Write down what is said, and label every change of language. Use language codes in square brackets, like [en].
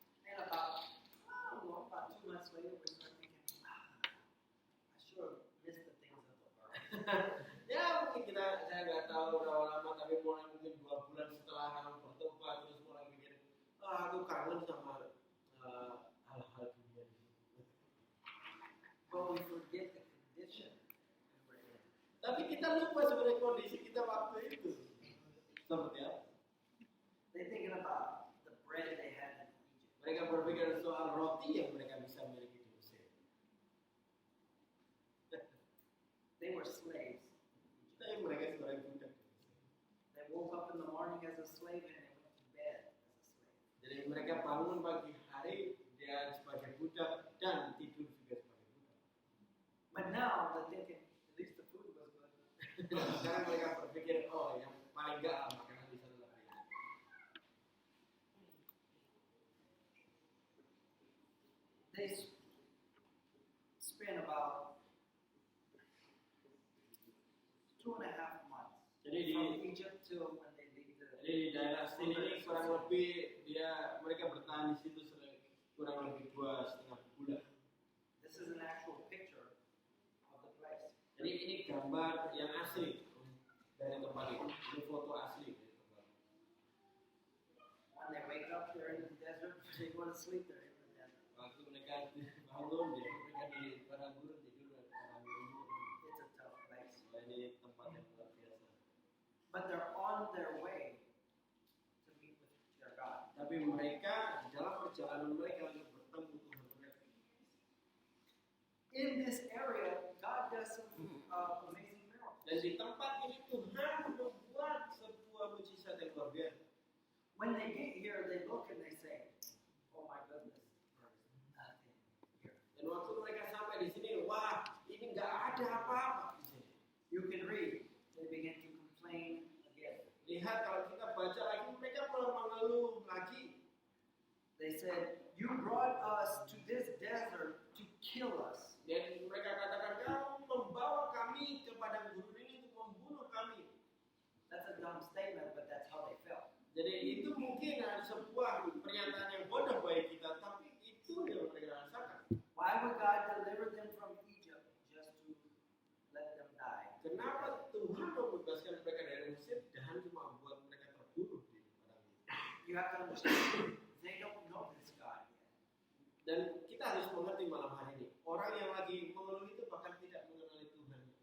[en] And about 2 months later, we start thinking, I sure miss the things of the world. [id] Ya mungkin saya nggak tahu berapa lama, tapi mulai mungkin 2 bulan setelah kamu bertobat terus mulai mikir, aku kangen sama hal-hal dunia ini. [en] But we forget the condition we were in. [id] Tapi kita lupa sebenarnya kondisi kita waktu itu seperti apa. [en] They're thinking about the bread they had in Egypt. [id] Mereka berpikir soal roti yang mereka bisa miliki di Mesir. [en] They were slaves. [id] Tapi mereka sebenarnya budak di Mesir. [en] They woke up in the morning as a slave and they went to bed as a slave. [id] Jadi mereka bangun pagi hari dia sebagai budak dan tidur juga sebagai budak. [en] But now they're thinking, at least the food was good. [id] Sekarang mereka berpikir, oh yang paling enggak makanan di sana lebih enak. [en] They spent about 2.5 months [id] Jadi [en] from Egypt till when they leave the. [id] Jadi di daerah sini ini kurang lebih mereka bertahan di situ kurang lebih 2,5 bulan. [en] This is an actual picture of the place. [id] Jadi ini gambar yang asli dari tempat itu. Ini foto asli dari tempat itu. [en] When they wake up, they're in the desert. They go to sleep, they're in the desert. [id] Waktu mereka bangun, mereka di padang gurun tidur di padang gurun. [en] It's a tough place. [id] Ini tempat yang luar biasa. [en] But they're on their way to meet with their God. [id] Tapi mereka di dalam perjalanan mereka untuk bertemu Tuhan mereka. [en] In this area, God does some amazing miracles. [id] Dan di tempat ini Tuhan membuat sebuah mujizat yang luar biasa. [en] When they get here, they look and they say, "Oh my goodness, there's nothing here." [id] Dan waktu mereka sampai di sini, wah, ini nggak ada apa-apa di sini. [en] You can read. They begin to complain again. [id] Lihat kalau kita baca lagi, mereka mulai mengeluh lagi. [en] They said, "You brought us to this desert to kill us." [id] Dan mereka katakan, kamu membawa kami ke padang gurun ini untuk membunuh kami. [en] That's a dumb statement, but that's how they felt. [id] Jadi itu mungkin ada sebuah pernyataan yang bodoh bagi kita, tapi itu yang mereka rasakan. [en] Why would God deliver them from Egypt just to let them die? [id] Kenapa Tuhan membebaskan mereka dari Mesir dan cuma buat mereka terbunuh di padang itu? [en] You have to understand, they don't know this God yet. [id] Dan kita harus mengerti malam hari ini, orang yang lagi mengeluh itu bahkan tidak mengenali Tuhan.